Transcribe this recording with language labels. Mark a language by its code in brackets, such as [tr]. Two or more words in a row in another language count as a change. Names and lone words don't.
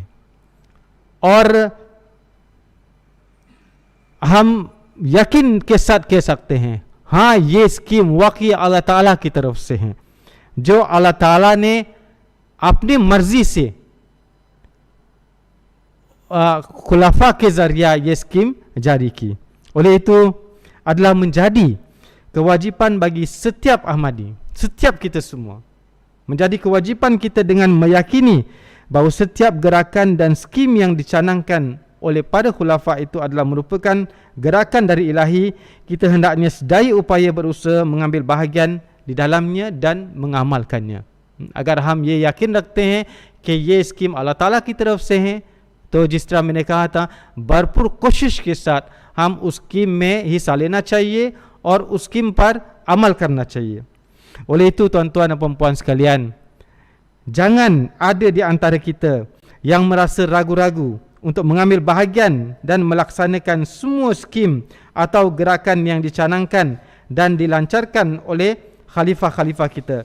[ur] اور ہم یقین کے ساتھ کہہ سکتے ہیں، ہاں، یہ سکیم واقعی اللہ تعالیٰ کی طرف سے ہے، جو اللہ تعالیٰ نے اپنی مرضی سے خلفاء کے ذریعہ یہ سکیم جاری کی. [ms] Oleh itu adalah menjadi kewajipan bagi setiap Ahmadi, setiap kita semua, menjadi kewajipan kita dengan meyakini bahawa setiap gerakan dan skim yang dicanangkan oleh para khulafa itu adalah merupakan gerakan dari ilahi. Kita hendaknya sedaya upaya berusaha mengambil bahagian di dalamnya dan mengamalkannya. [ur] اگر ہم یہ یقین رکھتے ہیں کہ یہ سکیم اللہ تعالیٰ کی طرف سے ہے، تو جس طرح میں نے کہا تھا، بھرپور کوشش کے ساتھ ہم اس سکیم میں حصہ لینا چاہیے اور اس سکیم پر عمل کرنا چاہیے. [ms] Oleh itu tuan-tuan dan puan-puan sekalian, jangan ada di antara kita yang merasa ragu-ragu untuk mengambil bahagian dan melaksanakan semua skim atau gerakan yang dicanangkan dan dilancarkan oleh khalifah-khalifah kita.